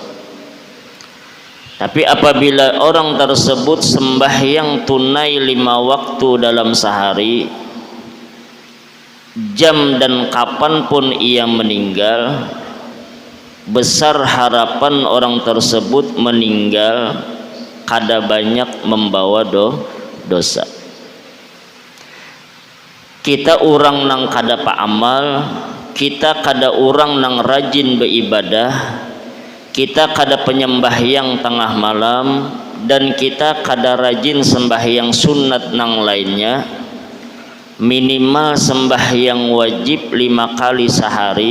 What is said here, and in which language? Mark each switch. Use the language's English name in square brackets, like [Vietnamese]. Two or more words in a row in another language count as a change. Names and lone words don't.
[Banjar] Tapi apabila orang tersebut sembahyang tunai 5 waktu dalam sehari, jam dan kapanpun ia meninggal, besar harapan orang tersebut meninggal kada banyak membawa dosa. Kita orang nang kada paamal, kita kada orang nang rajin beribadah, kita kada penyembahyang tengah malam, dan kita kada rajin sembahyang sunat nang lainnya, minimal sembahyang wajib 5 kali sehari.